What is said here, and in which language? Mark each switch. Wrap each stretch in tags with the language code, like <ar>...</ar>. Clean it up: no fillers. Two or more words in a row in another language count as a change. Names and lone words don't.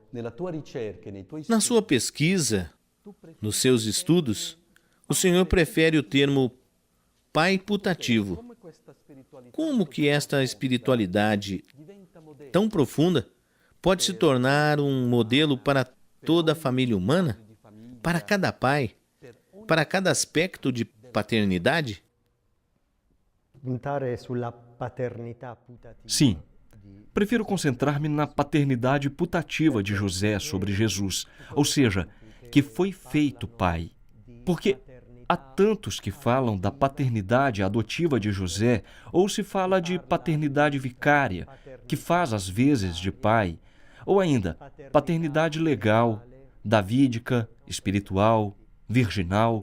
<pt>Na sua pesquisa, nos seus estudos, o senhor prefere o termo pai putativo. Como que esta espiritualidade tão profunda pode se tornar um modelo para toda a família humana? Para cada pai? Para cada aspecto de paternidade?</pt> <it>Puntare sulla paternità putativa.</it> <pt>Sim, prefiro concentrar-me na paternidade putativa de José sobre Jesus, ou seja, que foi feito pai. Porque há tantos que falam da paternidade adotiva de José, ou se fala de paternidade vicária, que faz às vezes de pai, ou ainda paternidade legal, davídica, espiritual, virginal.</pt>